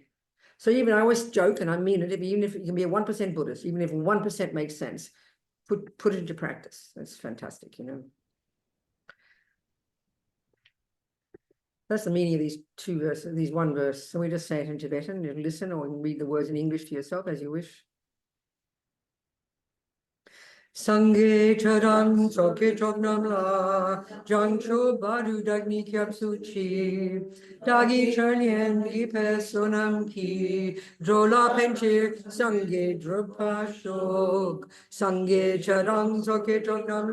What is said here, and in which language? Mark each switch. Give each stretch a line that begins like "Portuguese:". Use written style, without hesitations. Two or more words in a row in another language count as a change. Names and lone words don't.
English: So even I always joke, and I mean it, even if you can be a 1% Buddhist, even if 1% makes sense, put it into practice. That's fantastic, That's the meaning of these two verses, these one verse. So we just say it in Tibetan, you listen, or you can read the words in English to yourself as you wish.
Tibetan: སངས་རྒྱས་ཆོས་དང་ཚོགས་ཀྱི་མཆོག་རྣམས་ལ་བྱང་ཆུབ་བར་དུ་བདག་ནི་སྐྱབས་སུ་མཆི་བདག་གིས་ཆོས་ཉན་བགྱིས་པའི་བསོད་ནམས ཀྱིས་འགྲོ་ལ་ཕན་ཕྱིར་སངས་རྒྱས་འགྲུབ་པར་ཤོག་སངས་རྒྱས་ཆོས་དང་ཚོགས་ཀྱི་མཆོག་རྣམས